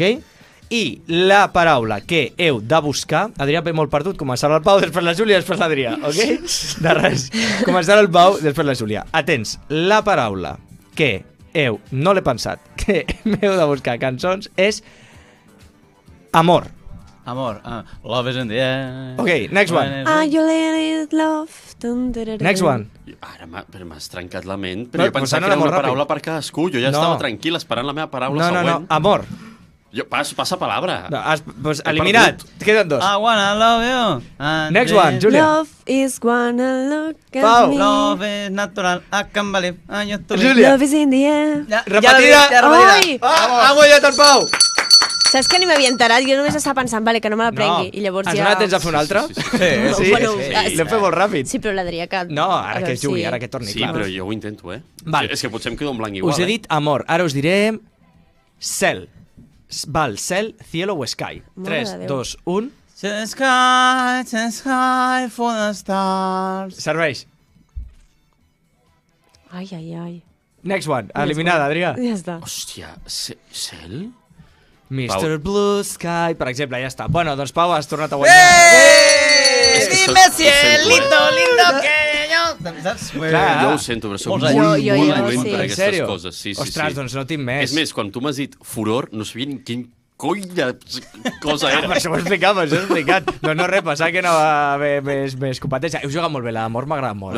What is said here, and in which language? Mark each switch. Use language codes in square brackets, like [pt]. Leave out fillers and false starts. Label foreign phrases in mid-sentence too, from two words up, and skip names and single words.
[ca] I la paraula que heu de buscar, Adrià ve molt perdut, començarà el Pau, després la Júlia, després l'Adrià, ok? De res. Començarà el Pau, després la Júlia. Atents, la paraula que no l'he pensat, que m'heu de buscar cançons és amor. Amor, [en] love is in the air. Ok, next one. You let it love. Next one. [ca] Ara m'has trencat la ment, però jo pensava que era una paraula per cadascú. Jo ja estava tranquil esperant la meva paraula següent. No, amor. [es] Passa palabra. [ca] Pues eliminat. Queden 2. [en] I wanna love you. Next one, Júlia. Love is wanna look at Pau. me. Love is natural, I can believe. Júlia. Love is in the air. [ca] Repetida. Ai! Ha guanyat el Pau. Saps que ni m'havia enterat? Jo només estava pensant, vale, que no me la prengui. I llavors has ja... donat temps a fer una altra? Sí. L'hem fet molt ràpid. Sí, però l'Adrià que... No, ara que jugui, ara que torni, clar. Sí, però jo ho intento, Val. És que potser em quedo en blanc igual. Us he dit amor, ara us diré cel. Val, cel, cielo o sky. 3, 2, 1... [en] Sky for the stars. [ca] Serveix. Ai. [en] Next one, [ca] eliminada, Adrià. Ja està. Hòstia, cel? Mr. Blue Sky, per exemple, ja està. Bueno, doncs Pau, has tornat a guanyar. [es] Dime cielito lindo que yo... [ca] Jo ho sento, però soc molt dolent per aquestes coses. Ostres, doncs no tinc més. És més, quan tu m'has dit furor, no sabia ni quin coi de cosa era. Per això ho he explicat. No, res, pensava que no va haver més competència. Heu jugat molt bé, l'amor m'ha agradat molt.